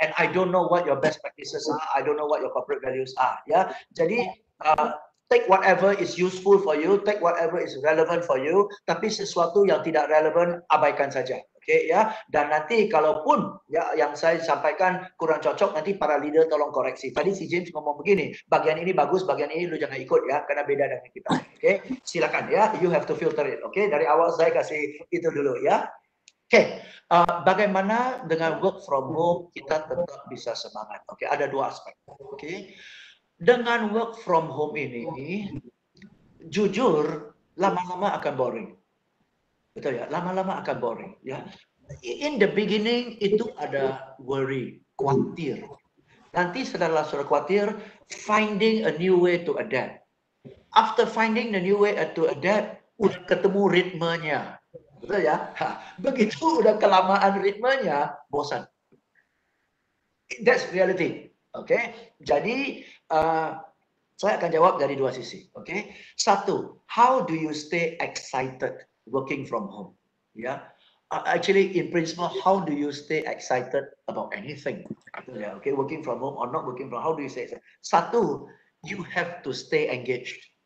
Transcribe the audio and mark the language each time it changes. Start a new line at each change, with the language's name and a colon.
English: And I don't know what your best practices are. I don't know what your corporate values are, ya.
Indonesian: Jadi
English: take whatever is useful for you, take whatever is relevant for you.
Indonesian: Tapi sesuatu yang tidak relevan abaikan saja. Oke ya, dan nanti kalaupun ya yang saya sampaikan kurang cocok, nanti para leader tolong koreksi. Tadi si James ngomong begini, bagian ini bagus, bagian ini lu jangan ikut ya, karena beda dengan kita. Oke, silakan ya,
English: you have to filter it.
Indonesian: Oke, dari awal saya kasih itu dulu ya. Oke, bagaimana dengan
English: work from home
Indonesian: kita tetap bisa semangat? Oke, ada dua aspek. Oke, dengan
English: work from home
Indonesian: ini, jujur lama-lama akan boring. Betul ya, lama-lama akan boring ya.
English: In the beginning
Indonesian: itu ada
English: worry,
Indonesian: khawatir. Nanti setelah sudah khawatir,
English: finding a new way to adapt. After finding the new way to adapt,
Indonesian: udah ketemu ritmenya. Betul ya? Begitu udah kelamaan ritmenya, bosan.
English: That's reality.
Indonesian: Oke, jadi saya akan jawab dari dua sisi. Oke, satu,
English: how do you stay excited working from home? Yeah, actually, in principle, how do you stay excited about anything? Yeah, okay, working from home or not working from home, how do you stay excited?
Indonesian: Satu,
English: you have to stay engaged.